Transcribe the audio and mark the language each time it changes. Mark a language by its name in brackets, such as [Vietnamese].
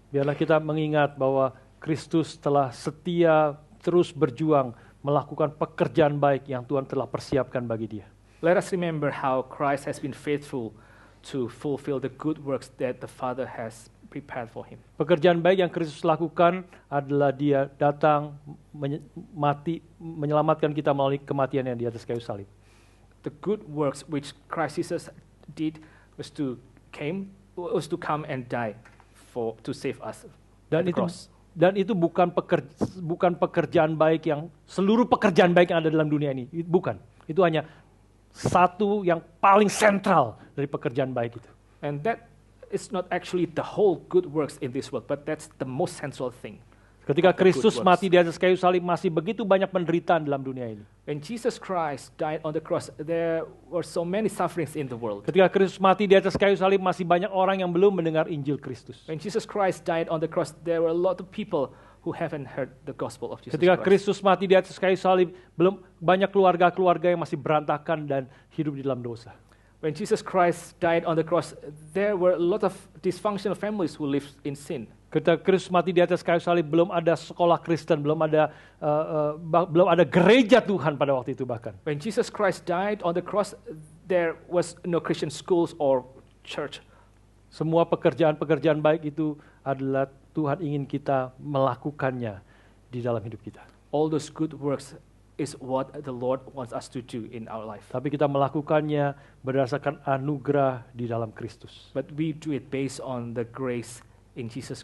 [Indonesian] biarlah kita mengingat bahwa Kristus telah setia terus berjuang melakukan pekerjaan baik yang Tuhan telah persiapkan bagi Dia. [English] let us remember how Christ has been faithful to fulfill the good works that the Father has prepared for Him. [Indonesian] Pekerjaan baik yang Kristus lakukan adalah Dia datang mati menyelamatkan kita melalui kematiannya di atas kayu salib. [English] The good works which Christ Jesus did was to come and die to save us at the cross. [Indonesian] Dan itu bukan pekerjaan baik yang seluruh pekerjaan baik yang ada dalam dunia ini. Bukan. Itu hanya satu yang paling sentral dari pekerjaan baik itu. [English] And that is not actually the whole good works in this world, but that's the most central thing. [Indonesian] Ketika Kristus mati di atas kayu salib, masih begitu banyak penderitaan dalam dunia ini. [English] When Jesus Christ died on the cross, there were so many sufferings in the world. [Indonesian] Ketika Kristus mati di atas kayu salib, masih banyak orang yang belum mendengar Injil Kristus. [English] When Jesus Christ died on the cross, there were a lot of people who haven't heard the gospel of Jesus [Indonesian] Ketika [English] Christ. [Indonesian] Kristus mati di atas kayu salib, belum banyak keluarga-keluarga yang masih berantakan dan hidup di dalam dosa. [English] When Jesus Christ died on the cross, there were a lot of dysfunctional families who lived in sin. [Indonesian] Ketika Kristus mati di atas kayu salib, belum ada sekolah Kristen, belum ada gereja Tuhan pada waktu itu bahkan. [English] When Jesus Christ died on the cross, there was no Christian schools or church. [Indonesian] Semua pekerjaan-pekerjaan baik itu adalah Tuhan ingin kita melakukannya di dalam hidup kita. [English] All those good works is what the Lord wants us to do in our life. [Indonesian] Tapi kita melakukannya berdasarkan anugerah di dalam Kristus. [English] But we do it based on the grace in Jesus